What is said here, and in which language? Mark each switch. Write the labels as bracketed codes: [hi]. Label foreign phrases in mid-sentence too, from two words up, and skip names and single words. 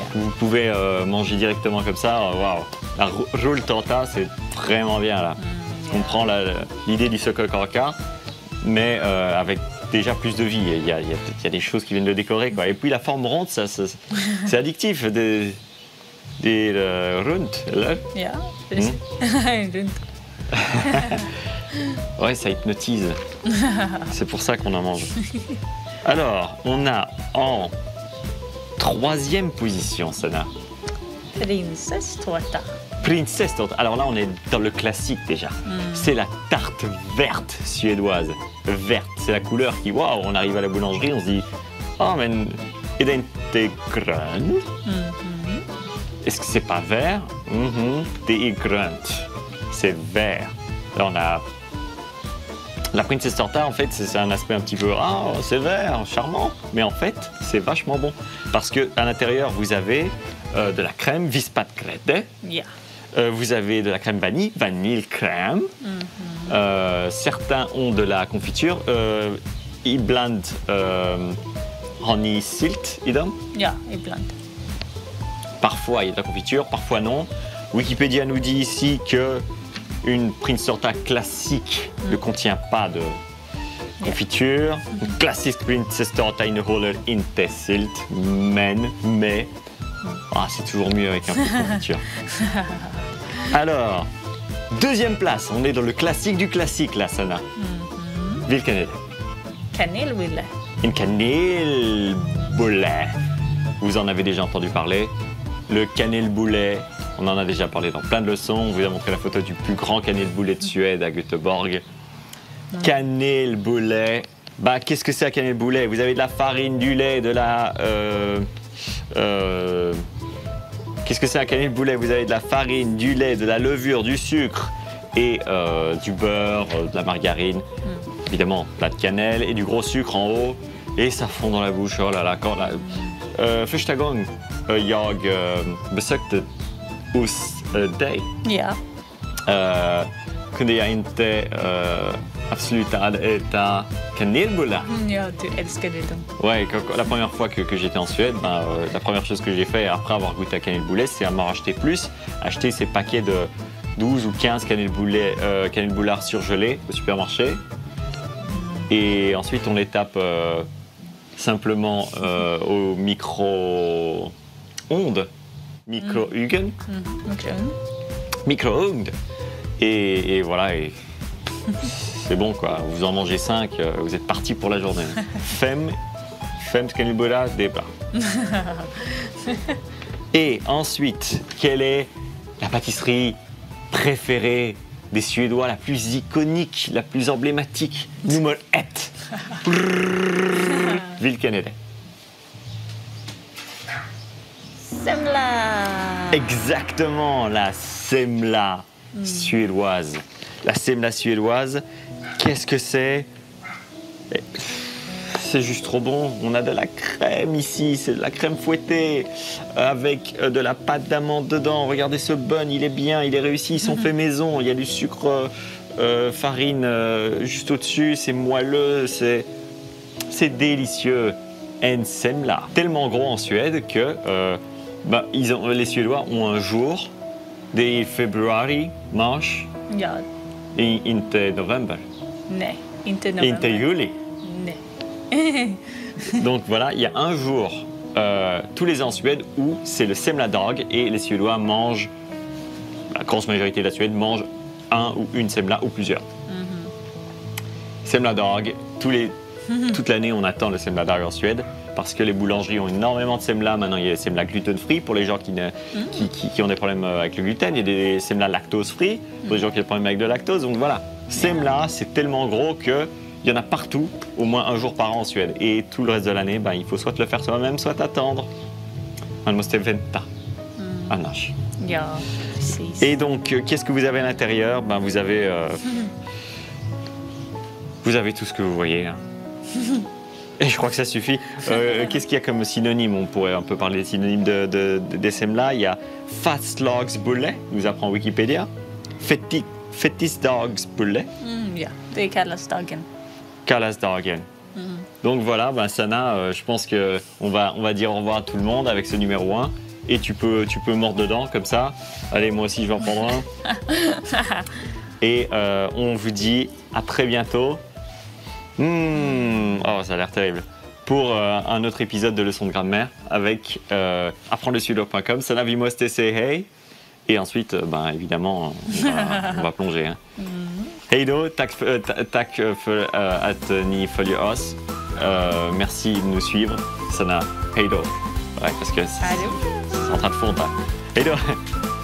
[fr] que vous pouvez manger directement comme ça. Waouh, la rulltårta, c'est vraiment bien là. On prend l'idée du sockerkaka, mais avec déjà plus de vie. Il y a des choses qui viennent le décorer, quoi. Et puis la forme ronde, c'est addictif. [sv] Des rund, eller? Ja, precis. Runt. [fr] Ouais, ça hypnotise. C'est pour ça qu'on en mange. Alors, on a en troisième position, Sana. Prinsesstårta. Princess Torta. Alors là, on est dans le classique déjà. C'est la tarte verte suédoise. Verte, c'est la couleur qui, waouh, on arrive à la boulangerie, on se dit, [sv] oh, men, är det inte grönt? [fr] Est-ce que c'est pas vert? [sv] Det är grönt. [fr] C'est vert. Là, on a la Princess Torta, en fait, c'est un aspect un petit peu, ah, c'est vert, charmant. Mais en fait, c'est vachement bon. Parce qu'à l'intérieur, vous avez de la crème, vispatgrädde. Ja. Vous avez de la crème vanille, vanille crème. Certains ont de la confiture. [sv] Ibland honey silt i dem. Ja, ibland. [fr] Parfois il y a de la confiture, parfois non. Wikipédia nous dit ici que une Princess Torta classique ne contient pas de confiture. Une classique [sv] Princess Torta innehåller inte silt, [fr] mais c'est toujours mieux avec un peu de confiture. Alors, deuxième place, on est dans le classique du classique là, Sana. [sv] Vilken är det? Kanelbulle. [fr] Une kanelbulle. Vous en avez déjà entendu parler. Le kanelbulle, on en a déjà parlé dans plein de leçons. On vous a montré la photo du plus grand kanelbulle de Suède à Göteborg. Kanelbulle. Bah, qu'est-ce que c'est un kanelbulle? Vous avez de la farine, du lait, de la... Qu'est-ce que c'est un kanelbulle? Vous avez de la farine, du lait, de la levure, du sucre et du beurre, de la margarine. Évidemment, plat de cannelle et du gros sucre en haut. Et ça fond dans la bouche. Oh là là, quand la... [sv] Första gången jag besökte hos dig Ja. kunde jag inte sluta att äta kanelbullar. Ja, du älskade dem. [fr] Ouais, la première fois que j'étais en Suède, la première chose que j'ai fait après avoir goûté à kanelbulle, c'est à m'en racheter plus, acheter ces paquets de 12 ou 15 kanelbullards surgelés au supermarché. Et ensuite, on les tape simplement au micro-ondes. Micro-hugen. Micro-ondes. Et voilà, et c'est bon quoi. Vous en mangez 5, vous êtes parti pour la journée. [sv] Fem kanelbullar, [fr] des plats. Et ensuite, quelle est la pâtisserie préférée des Suédois, la plus iconique, la plus emblématique? [sv] Nummer 1. Vilken är det? Semla. [fr] Exactement, la semla suédoise. La semla suédoise, qu'est-ce que c'est? C'est juste trop bon. On a de la crème ici, c'est de la crème fouettée avec de la pâte d'amande dedans. Regardez ce bun, il est bien, il est réussi, ils sont faits maison. Il y a du sucre, farine juste au-dessus, c'est moelleux, c'est délicieux. [sv] En semla. [fr] Tellement gros en Suède que les Suédois ont un jour, [sv] det är februari, mars, Ja. inte november, Nej, inte november. inte juli. Nej. [fr] Donc voilà, il y a un jour tous les ans en Suède où c'est le semladag et les Suédois mangent, la grosse majorité de la Suède mange un ou une semla ou plusieurs. Semladag, toute l'année on attend le semladag en Suède parce que les boulangeries ont énormément de semla. Maintenant il y a des semla gluten-free pour les gens qui ont des problèmes avec le gluten. Il y a des semla lactose-free pour les gens qui ont des problèmes avec le lactose. Donc voilà, semla c'est tellement gros que il y en a partout, au moins un jour par an en Suède. Et tout le reste de l'année, il faut soit le faire soi-même, soit attendre. [sv] Man måste vänta. Annars. Ja, precis. [fr] Et donc, qu'est-ce que vous avez à l'intérieur? Vous avez tout ce que vous voyez. Hein. Et je crois que ça suffit. Qu'est-ce qu'il y a comme synonyme? On pourrait un peu parler des synonymes des semla. Il y a fastlagsbulle, nous apprend Wikipédia. Fettisdagsbulle. [sv] Ja, det kallas dagen. Kalasdagen. [fr] Donc voilà, Sana, je pense qu'on va dire au revoir à tout le monde avec ce numéro 1. Et tu peux mordre dedans comme ça. Allez, moi aussi je vais en prendre un. Et on vous dit à très bientôt. Oh, ça a l'air terrible. Pour un autre épisode de Leçon de grammaire avec apprendresuédois.com. [sv] Sana, vi måste säga hej. [fr] Et ensuite, évidemment, on va plonger. Hein. [sv] Hej då, tack för att ni följer oss. [fr] Merci de nous suivre. [sv] Sana, hej då. [fr] Ouais, parce que c'est en train de fondre. [sv] Hej då.